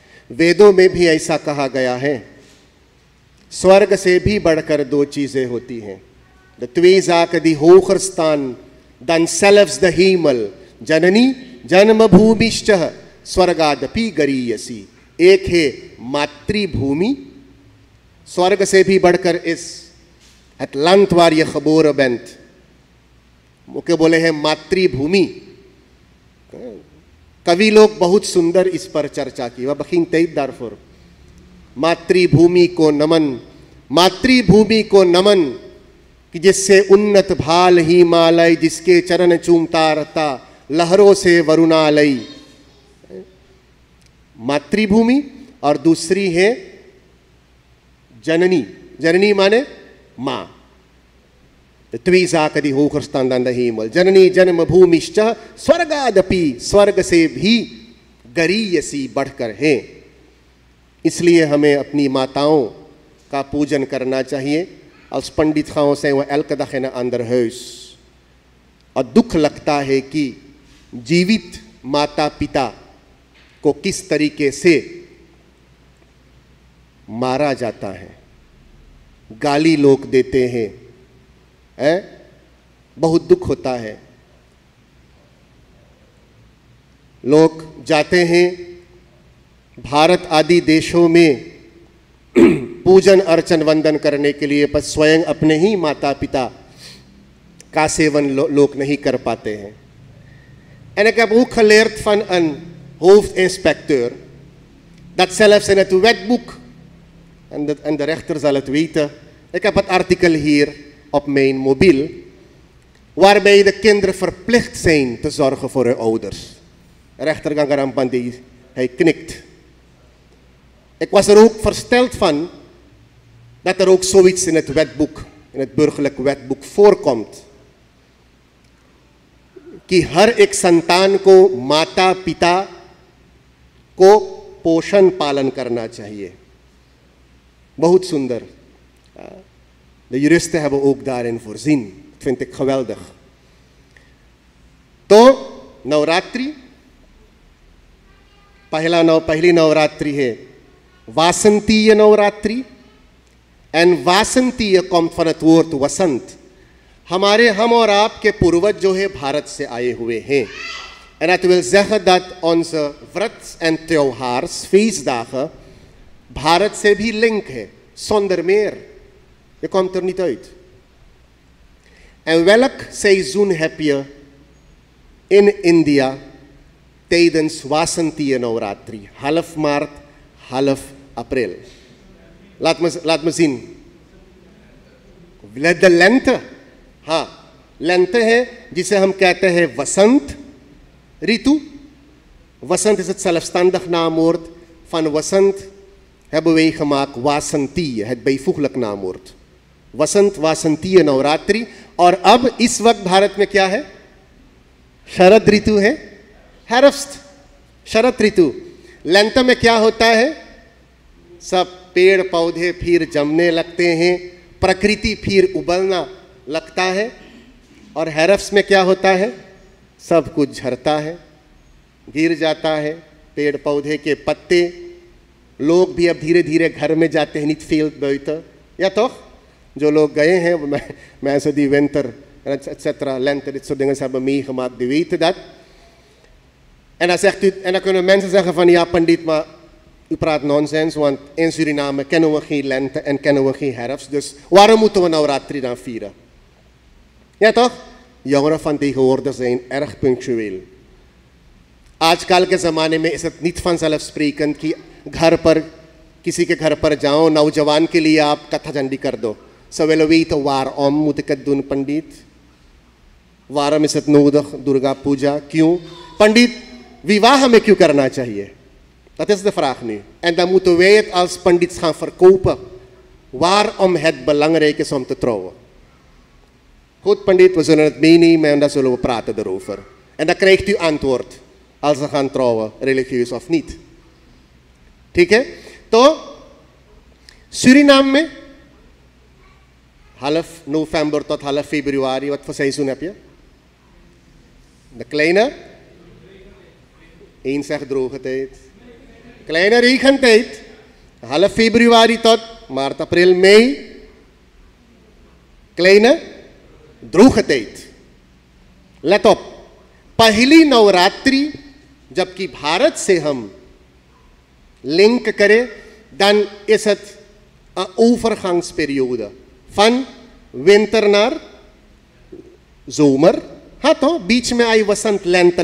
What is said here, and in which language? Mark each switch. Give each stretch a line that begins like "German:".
Hindi: वेदों में भी ऐसा कहा गया है, स्वर्ग से भी बढ़कर 2 चीजें होती हैं।
Dutch: De twee zaken die hoger staan dan zelfs de hemel.
Sanskrit: जननी जन्मभूमिश्च स्वर्गादपि गरीयसी।
Hindi: एक है मातृभूमि, स्वर्ग से भी बढ़कर इस
Dutch: het land waar je geboren bent,
Hindi: मुके बोले हैं मातृभूमि। कवि लोग बहुत सुंदर इस पर चर्चा की। वह बखीन तेईब दारफुर, मातृभूमि को नमन, मातृभूमि को नमन कि जिससे उन्नत भाल हिमालय, जिसके चरण चूमता रहता लहरों से वरुणालय। मातृभूमि। और दूसरी है जननी। जननी माने माँ।
Dutch: twee zaken die hoger staan dan de hemel.
Sanskrit: जननी जन्मभूमिश्च स्वर्गादपि,
Hindi: स्वर्ग से भी गरीयसी बढ़कर है। इसलिए हमें अपनी माताओं का पूजन करना चाहिए।
Dutch: Als पंडित gaan we zijn we elke dag in een ander huis।
Hindi: और दुख लगता है कि जीवित माता पिता को किस तरीके से मारा जाता है, गाली लोग देते हैं, बहुत दुख होता है। लोग जाते हैं भारत आदि देशों में पूजन अर्चन वंदन करने के लिए, पर स्वयं अपने ही माता पिता का सेवन लोग नहीं कर पाते हैं।
Dutch: En ik heb ook geleerd van een hoofdinspecteur dat zelfs in het wetboek, en de rechter zal het weten, ik heb het artikel hier op mijn mobiel, waarbij de kinderen verplicht zijn te zorgen voor hun ouders. Rechter Gangarampandi, hij knikt. Ik was er ook versteld van dat er ook zoiets in het wetboek, in het burgerlijk wetboek voorkomt.
Hindi: कि हर एक संतान को माता पिता को पोषण पालन करना चाहिए. बहुत सुंदर.
Dutch: De juristen hebben ook daarin voorzien. Dat vind ik geweldig.
Hindi: तो नवरात्रि, पहली नवरात्रि है वासंतीय Navratri.
Dutch: En वासंतीय komt van het woord वसंत.
Hindi: हम और आपके पूर्वज जो है भारत से आए हुए हैं.
Dutch: En dat wil zeggen dat onze व्रत en त्योहार्स, feestdagen,
Hindi: भारत से भी
Dutch: link है, zonder meer. Je komt er niet uit. En welk seizoen heb je in India tijdens Vasantiya Navratri? Half maart, half april. Laat me zien. De lente.
Hindi: हाँ, लेंते है जिसे हम कहते हैं वसंत ऋतु.
Dutch: Wasant is het zelfstandig naamwoord. Van wasant hebben wij gemaakt वासंतीय, het bijvoeglijk naamwoord.
Hindi: वसंत वासंतीय नवरात्रि. और अब इस वक्त भारत में क्या है? शरद ऋतु है, हैरफ्स्ट, शरद ऋतु. लेंत में क्या होता है? सब पेड़ पौधे फिर जमने लगते हैं, प्रकृति फिर उबलना लगता है. और हैरफ्स में क्या होता है? सब कुछ झरता है, गिर जाता है, पेड़ पौधे के पत्ते. लोग भी अब धीरे धीरे घर में जाते हैं,
Dutch: niet veel buiten. Ja toch?
Hindi: जो लोग गए हैं,
Dutch: mensen die winter, etc., lente, dit soort dingen hebben meegemaakt, die weten dat. En dan kunnen mensen zeggen van ja, Pandit, maar u praat nonsens, want in Suriname kennen we geen lente en kennen we geen herfst. Dus waarom moeten we Navratri dan vieren? Ja toch? Jongeren van tegenwoordig zijn erg punctueel.
Hindi: आजकल के ज़माने में इसे
Dutch: niet vanzelfsprekend
Hindi: कि घर पर किसी के घर पर जाओ, नौजवान के लिए आप कथा चंडी कर दो.
Dutch: Ze willen weten waarom moet ik het doen, Pandit? Waarom is het nodig, Durga Puja?
Hindi: क्यों? Pandit, विवाह में क्यों करना चाहिए?
Dutch: Dat is de vraag nu. En dan moeten wij het als pandits gaan verkopen. Waarom het belangrijk is om te trouwen. Goed, Pandit, we zullen het meenemen en dan zullen we praten erover. En dan krijgt u antwoord als ze gaan trouwen, religieus of niet.
Hindi: ठीक है?
Dutch: तो Suriname में half november tot half februari, wat voor seizoen heb je? De kleine? Eén zegt droge tijd. Kleine regentijd. Half februari tot maart, april, mei. Kleine droge tijd. Let op.
Hindi: पहली नवरात्रि जबकि भारत से हम link करें,
Dutch: dan is het een overgangsperiode van winter naar zomer.
Hindi: हाँ तो बीच में आई वसंत lente.